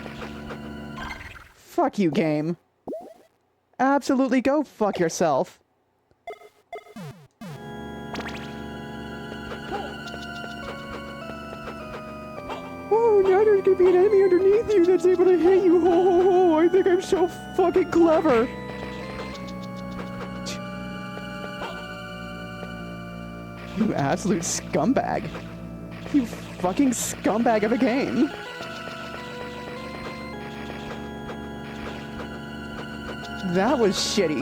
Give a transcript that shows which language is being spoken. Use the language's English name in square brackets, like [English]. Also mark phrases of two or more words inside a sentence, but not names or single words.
[English] Fuck you, game. Absolutely go fuck yourself. Oh, now there's gonna be an enemy underneath you that's able to hit you. Ho ho ho, I think I'm so fucking clever. You absolute scumbag. You fucking scumbag of a game. That was shitty.